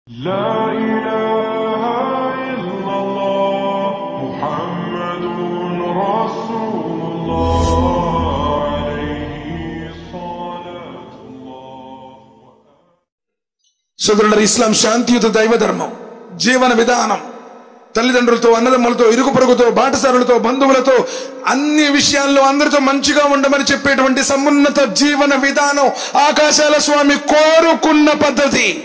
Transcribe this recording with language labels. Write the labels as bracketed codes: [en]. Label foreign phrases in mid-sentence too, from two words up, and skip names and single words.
[ar] لا إله إلا الله محمد رسول الله عليه صلاة الله. [te] సోదరులారా, ఇస్లాం శాంతియుత దైవ ధర్మం, జీవన విధానం. తల్లిదండ్రులతో, అన్నదమ్ములతో, ఇరుగు పొరుగుతో, బాటసారులతో, బంధువులతో అన్ని విషయాల్లో అందరితో మంచిగా ఉండమని చెప్పేటువంటి సమున్నత జీవన విధానం ఆకాశాల స్వామి కోరుకున్న పద్ధతి.